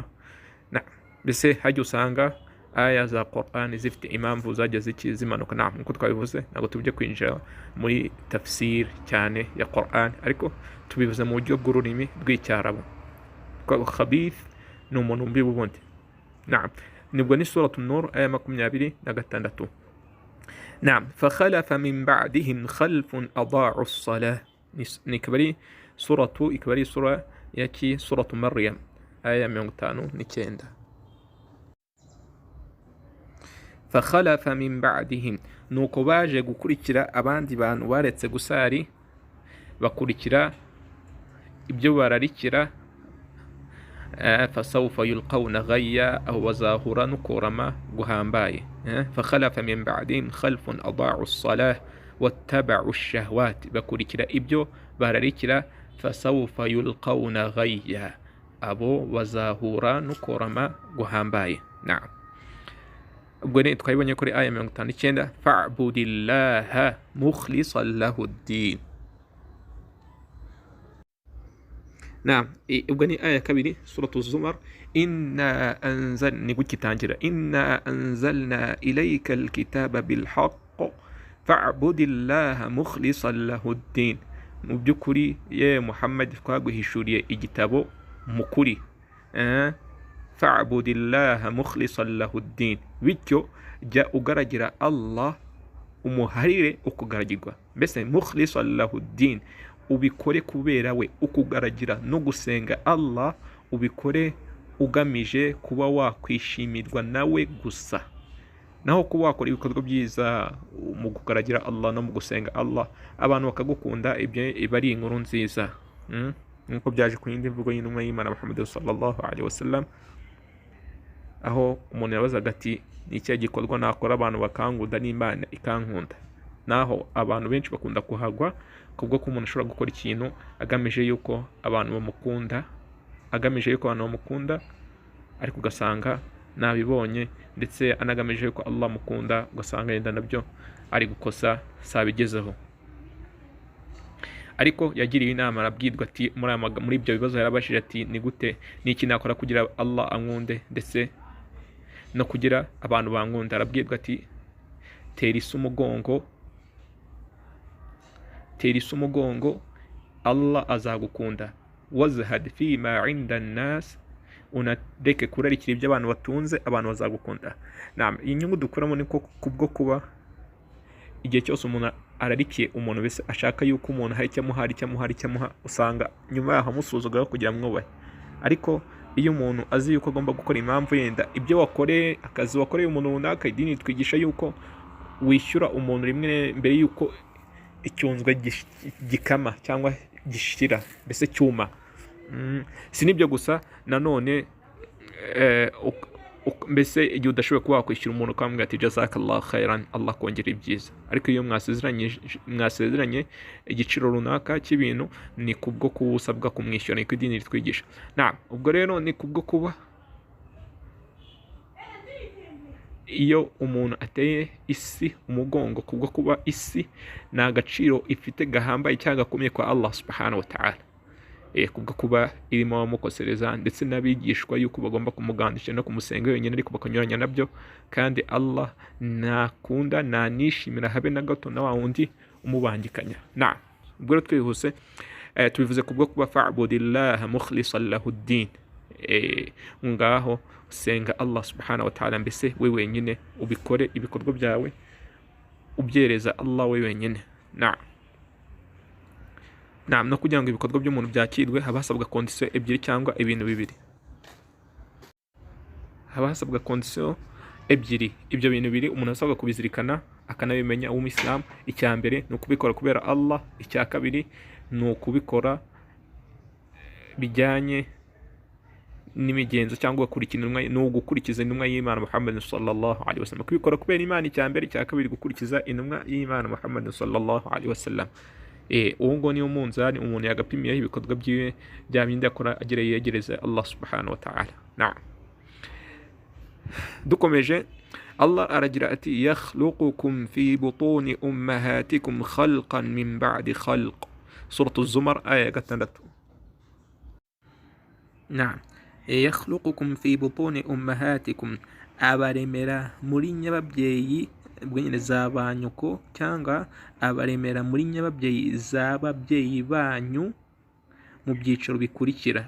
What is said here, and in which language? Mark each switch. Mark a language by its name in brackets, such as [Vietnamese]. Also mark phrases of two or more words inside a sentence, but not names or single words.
[Kinyarwanda] mbese haryo usanga aya za Qur'an zifite impamvu zajya zimanuka. nkuko twabivuze, ntabwo tujya kwinjira muri tafsir cyane ya Qur'an, ariko tubivuze mu buryo bw'ururimi rw'icyarabu. Khabith ni umuntu mbi bubundi. nibwo ni suratu Nur aya 26. [Arabic] فخلف من بعدهم خلف أضاعوا الصلاة. [Kinyarwanda] ikaba ari sura yaki suratu Maryam aya 59. [Arabic] فخلف من بعدهم, [Kinyarwanda] nuko baje gukurikira abandi bantu baretse gusari, bakurikira ibyo bararikira. [Arabic] فسوف يلقون غيا, [Kinyarwanda] aho bazahura n'ukurama guhambaye. [Arabic] فخلف من بعدهم خلف أضاعوا الصلاة واتبعوا الشهوات, [Kinyarwanda] bakurikira ibyo bararikira. [Arabic] فسوف يلقون غيا, [Kinyarwanda] abo bazahura n'ukurama guhambaye. ubwo rero twabibonye kuri aya 59. [Arabic] فاعبدوا الله مخلصين له الدين. [Kinyarwanda] ubwo ni aya 2 suratu Zumar. [Arabic] إنا أنزلنا إليك الكتاب بالحق فاعبد الله مخلصا له الدين. [Kinyarwanda] mu by'ukuri ye Muhammad twaguhishuriye igitabo mukuri. [Arabic] فاعبد الله مخلصا له الدين, [Kinyarwanda] bityo jya ugaragira Allah umuharire ukugaragirwa. mbese [Arabic] مخلصا له الدين, [Kinyarwanda] ubikore kubera we, ukugaragira no gusenga Allah ubikore ugamije kuba wakwishimirwa nawe gusa. naho kuba wakora ibikorwa byiza mu kugaragira Allah no mu gusenga Allah abantu bakagukunda, ibyo iba ari inkuru nziza. nkuko byaje ku yindi mvugo y'intumwa y'Imana Muhammad [Arabic] صلى الله عليه وسلم, [Kinyarwanda] aho umuntu yabazaga ati ni icyo gikorwa nakora abantu bakankunda n'Imana ikankunda. naho abantu benshi bakunda kuhagwa kubwo ko umuntu ashobora gukora ikintu agamije yuko abantu bamukunda, ariko ugasanga nabibonye, ndetse anagamije yuko Allah mukunda, ugasanga yenda nabyo ari gukosa sabigezeho. ariko yagiriwe inama arabwirwa ati muri ibyo bibazo yarabashije ati ni gute n'iki nakora kugira Allah ankunde ndetse no kugira abantu bankunda. Arabwirwa ati tera isi umugongo Allah azagukunda, [Arabic] وازهد فيما عند الناس, [Kinyarwanda] unareke kurarikira ibyo abantu batunze, abantu bazagukunda. Inyungu dukuramo ni ko kubwo kuba igihe cyose umuntu ararikiye umuntu wese ashaka yuko umuntu hari icyo amuha, usanga nyuma yaho amusuzugura kugira mwubahe. Ariko iyo umuntu azi yuko agomba gukora impamvu yenda ibyo wakoreye, akazi wakoreye umuntu runaka, idini twigisha yuko wishyura umuntu rimwe mbere yuko icyunzwe gikama cyangwa gishira, mbese cyuma. Si nibyo gusa, nanone mbese igihe udashoboye kuba wakwishyura umuntu ukamubwira ati [Arabic] جزاك الله خيرا, [Kinyarwanda] Allah kongera ibyiza. Ariko iyo mwasezeranye igiciro runaka cy'ibintu, ni kubwo kuwusabwa kumwishyura, niko idini ritwigisha. Ubwo rero ni kubwo kuba iyo umuntu ateye isi umugongo, kubwo kuba isi ni agaciro ifite gahambaye cyangwa gakomeye kwa Allah [Arabic] سبحانه وتعالى, [Kinyarwanda] kubwo kuba irimo abamukosereza ndetse n'abigishwa yuko bagomba kumugandisha no kumusenga wenyine, ariko bakanyuranya nabyo. Kandi Allah ntakunda, ntanishimira habe na gato na wa wundi umubangikanya. Ubwo rero twihuse tubivuze kubwo kuba [Arabic] فاعبدوا الله مخلصين له الدين, [Kinyarwanda] ngaho usenga Allah [Arabic] سبحانه وتعالى, [Kinyarwanda] mbese we wenyine ubikore ibikorwa byawe ubyereza Allah we wenyine. No kugira ngo ibikorwa by'umuntu byakirwe haba hasabwa kondisiyo ebyiri cyangwa ibintu bibiri. Haba hasabwa kondisiyo ebyiri. Ibyo bintu bibiri umuntu asabwa kubizirikana akanabimenya w'umuyisilamu. Icya mbere ni ukubikora kubera Allah, icya kabiri ni ukubikora bijyanye n'imigenzo cyangwa gukurikiza intumwa y'Imana Muhammad [Arabic] صلى الله عليه وسلم. [Kinyarwanda] Kubikora kubera Imana icya mbere, icya kabiri gukurikiza intumwa y'Imana Muhammad [Arabic] صلى الله عليه وسلم. [Kinyarwanda] Uwo ngo niyo munzani umuntu yagapimiyeho ibikorwa byiwe bya bindi akora agira yegereza Allah [Arabic] سبحانه وتعالى. [Kinyarwanda] Dukomeje, Allah aragira ati [Arabic] يخلقكم في بطون أمهاتكم خلقا من بعد خلق, [Kinyarwanda] suratu Zumar aya 6. [Arabic] يخلقكم في بطون أمهاتكم, [Kinyarwanda] abaremera muri nyababyeyi bwenyine z'abanyuko, cyangwa abaremera muri nyababyeyi z'ababyeyi banyu mu byiciro bikurikira.